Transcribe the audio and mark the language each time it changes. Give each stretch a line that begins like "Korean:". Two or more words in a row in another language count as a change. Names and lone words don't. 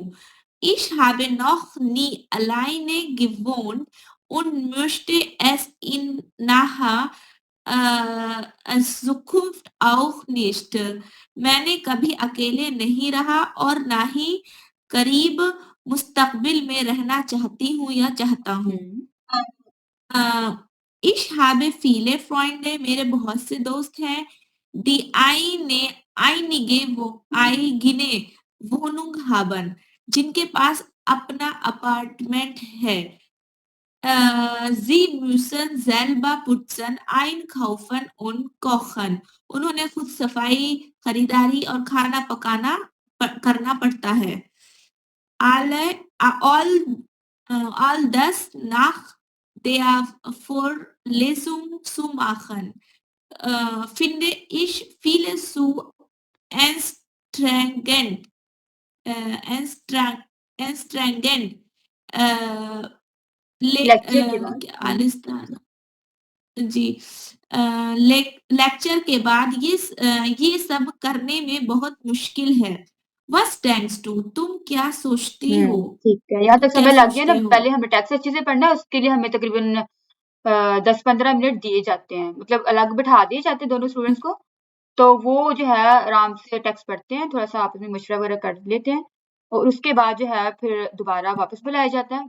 German: Ich habe noch nie alleine gewohnt und möchte es in naher Zukunft auch nicht।
Urdu: میں نے کبھی اکیلے نہیں رہا اور نا ہی قریب مستقبل میں رہنا چاہتی ہوں یا چاہتا ہوں.
German: Ich habe viele Freunde,
Urdu: میرے بہت سے دوست ہیں.
German: Die eigene Wohnung haben,
Urdu: جن کے پاس اپنا اپارٹمنٹ ہے.
German: Sie müssen selber putzen, einkaufen und kochen.
Urdu: انہوں نے خود صفائی، خریداری اور کھانا پکانا کرنا پڑتا ہے.
German: All das nach der Vorlesung zu machen, finde ich vieles zu anstrengend. Anstrengend.
Urdu: لیکچر کے بعد آلستان جی لیکچر کے بعد یہ سب کرنے میں بہت مشکل ہے.
German: What denkst du?
Urdu: تم کیا سوچتی ہو? ٹھیک ہے، یہاں تک क्या سمے لگ گیا نا. سوچتے ہو? پہلے ہمیں ٹیکسٹ اچھے سے پڑھنا ہے، اس کے لیے ہمیں تقریباً 10-15 منٹ دیے جاتے ہیں، مطلب الگ بٹھا دیے جاتے ہیں دونوں اسٹوڈنٹس کو. تو وہ جو ہے آرام سے ٹیکسٹ پڑھتے ہیں، تھوڑا سا آپس میں مشورہ وغیرہ کر لیتے ہیں اور اس کے بعد جو ہے پھر دوبارہ واپس بلایا جاتا ہے.